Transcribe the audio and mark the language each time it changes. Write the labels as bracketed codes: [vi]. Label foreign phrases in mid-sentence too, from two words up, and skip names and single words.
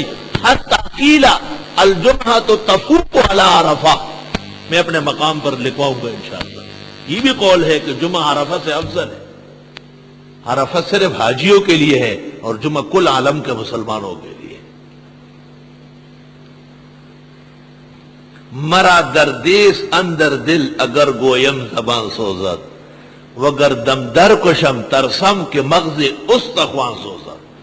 [ar] حتی قیل الجمعہ تو تفوق علی عرفہ، [ur] میں اپنے مقام پر لکھواؤں گا انشاءاللہ۔ یہ بھی قول ہے کہ جمعہ عرفہ سے افضل ہے۔ عرفہ صرف حاجیوں کے لیے ہے اور جمعہ کل عالم کے مسلمانوں کے لیے۔ [fa] مرا دردیس اندر دل اگر گویم زبان سوزد، وگر دم در کشم ترسم کے مغز استخوان سوزد۔